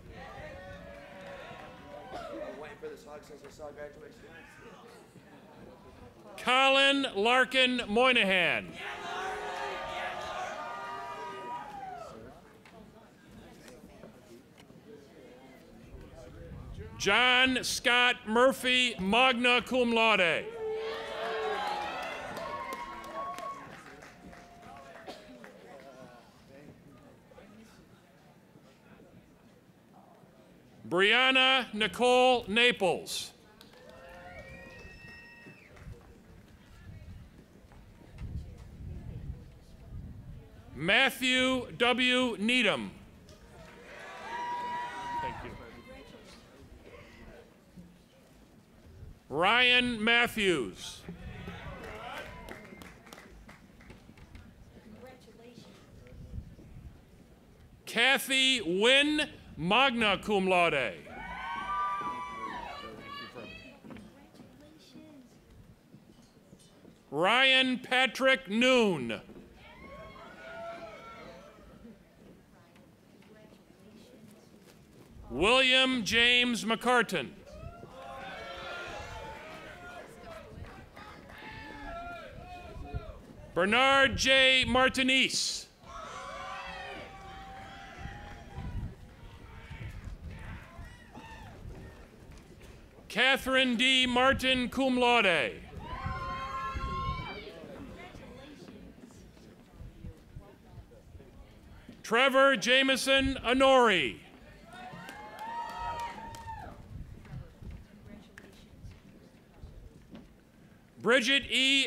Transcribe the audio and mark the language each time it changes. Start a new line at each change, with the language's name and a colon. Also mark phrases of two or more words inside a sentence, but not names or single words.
English: Colin Larkin Moynihan. John Scott Murphy,
Latin: magna cum laude.
English: Brianna Nicole Naples. Matthew W. Needham. Thank you. Ryan Matthews. Kathy Wynn,
Latin: magna cum laude.
English: Ryan Patrick Noon. William James McCartan. Bernard J. Martinez. Catherine D. Martin,
Latin: cum laude.
English: Trevor Jameson Honori. Bridget E.